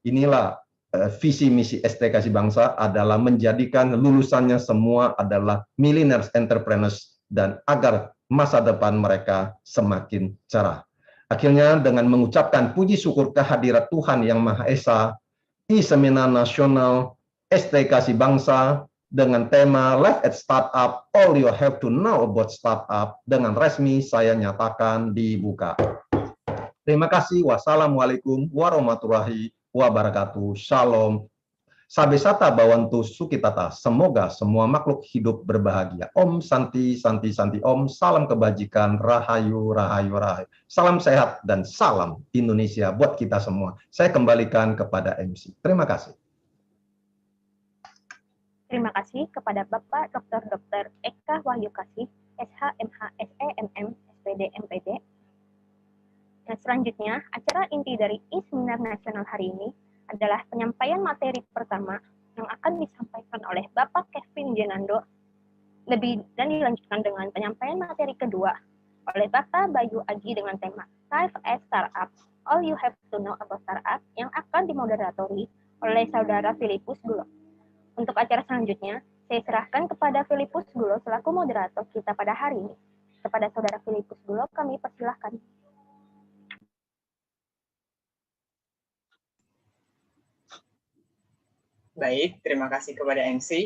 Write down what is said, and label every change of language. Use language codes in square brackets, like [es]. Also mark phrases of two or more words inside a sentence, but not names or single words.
[id] Inilah visi misi STKC Bangsa adalah menjadikan lulusannya semua adalah [en] millionaires entrepreneurs [id] dan agar masa depan mereka semakin cerah. Akhirnya dengan mengucapkan puji syukur kehadirat Tuhan Yang Maha Esa, I-Seminar Nasional STKC Bangsa dengan tema Life at Startup, All You Have to Know About Startup dengan resmi saya nyatakan dibuka. Terima kasih. [ar] والسلام عليكم ورحمة الله وبركاته. [id] Shalom. [sa] सर्वे भवन्तु सुखिताः. [id] Semoga semua makhluk hidup berbahagia. [sa] ॐ शान्तिः शान्तिः शान्तिः ॐ. [id] Salam kebajikan. Rahayu Rahayu Rahayu. Salam sehat dan salam Indonesia buat kita semua. Saya kembalikan kepada MC. Terima kasih. Terima kasih kepada Bapak Dr. Eka Wahyu Kasih, SHMH SEMM SPD MPD. Dan selanjutnya, acara inti dari I-Seminar Nasional hari ini adalah penyampaian materi pertama yang akan disampaikan oleh Bapak Kevin Jenando, dan dilanjutkan dengan penyampaian materi kedua oleh Bapak Bayu Aji dengan tema Life as Startup, All You Have to Know About Startup yang akan dimoderatori oleh Saudara Filipus Gulo. Untuk acara selanjutnya, saya serahkan kepada Filipus Gulo selaku moderator kita pada hari ini. Kepada Saudara Filipus Gulo, kami persilahkan. Baik, terima kasih kepada MC.